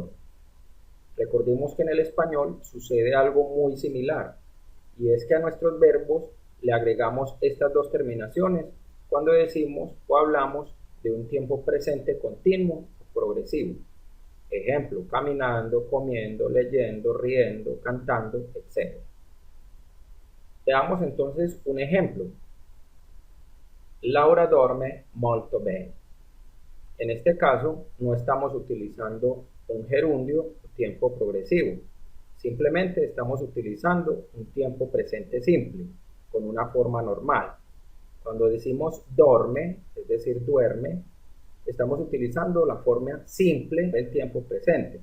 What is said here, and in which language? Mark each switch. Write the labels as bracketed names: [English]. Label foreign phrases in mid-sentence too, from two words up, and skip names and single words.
[Spanish] Recordemos que en el español sucede algo muy similar, y es que a nuestros verbos le agregamos estas dos terminaciones cuando decimos o hablamos de un tiempo presente continuo o progresivo. Ejemplo, caminando, comiendo, leyendo, riendo, cantando, etc. Veamos entonces un ejemplo. [Italian] Laura dorme molto bene. [Spanish] En este caso, no estamos utilizando un gerundio o tiempo progresivo. Simplemente estamos utilizando un tiempo presente simple, con una forma normal. Cuando decimos dorme, es decir, duerme, estamos utilizando la forma simple del tiempo presente.